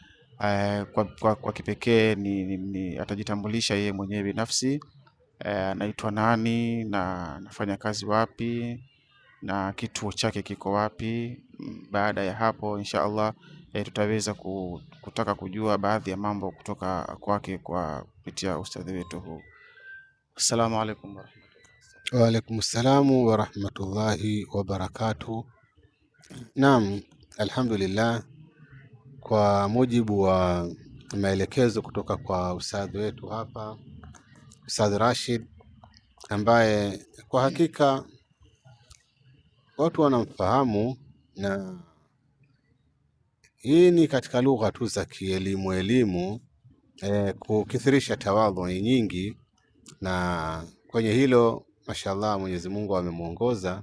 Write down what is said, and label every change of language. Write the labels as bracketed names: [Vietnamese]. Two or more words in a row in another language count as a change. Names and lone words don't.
[Swahili] Kwa kipekee ni atajitambulisha yeye mwenyewe binafsi, anaitwa nani na anafanya kazi wapi na kituo chake kiko wapi. Baada ya hapo [Arabic] إن شاء الله [Swahili] tutaweza kutaka kujua baadhi ya mambo kutoka kwake kwa kupitia ustadhi wetu huu. [Arabic] السلام عليكم ورحمة الله. وعليكم السلام ورحمة الله وبركاته. [Swahili] Naam, alhamdulillah, kwa mujibu wa maelekezo kutoka kwa ustadhi wetu hapa, Ustadh Rashid, ambaye kwa hakika watu wanamfahamu, na hii ni katika lugha tu za elimu, kukithirisha tawadhu nyingi, na kwenye hilo mashallah Mwenyezi Mungu amemuongoza.